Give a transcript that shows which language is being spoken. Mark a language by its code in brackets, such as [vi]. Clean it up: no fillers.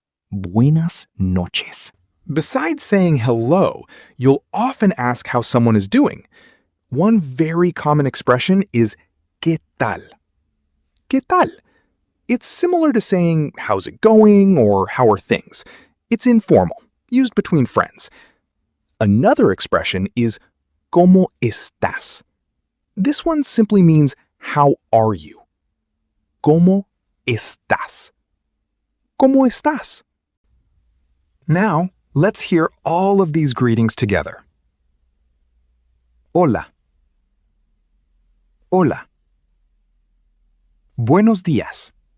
[es] Buenas noches. [en] Besides saying hello, you'll often ask how someone is doing. One very common expression is [es] ¿qué tal? ¿Qué tal? [en] It's similar to saying how's it going or how are things. It's informal, used between friends. Another expression is [es] ¿cómo estás? [en] This one simply means how are you? [es] ¿Cómo estás? ¿Cómo estás? [en] Now, let's hear all of these greetings together. [es] Hola. Hola. Buenos días.